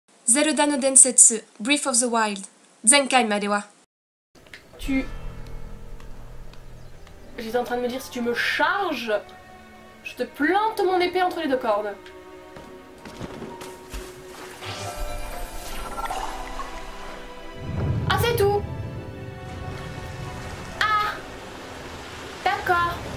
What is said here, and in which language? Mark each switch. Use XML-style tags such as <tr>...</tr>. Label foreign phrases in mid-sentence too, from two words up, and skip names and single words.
<ja>ゼルダの伝説 Breath of the Wild 前回までは</ja> <fr>J'étais en train de me dire, si tu me charges, je te plante mon épée entre les deux cordes. Ah, c'est tout. Ah, d'accord.</fr>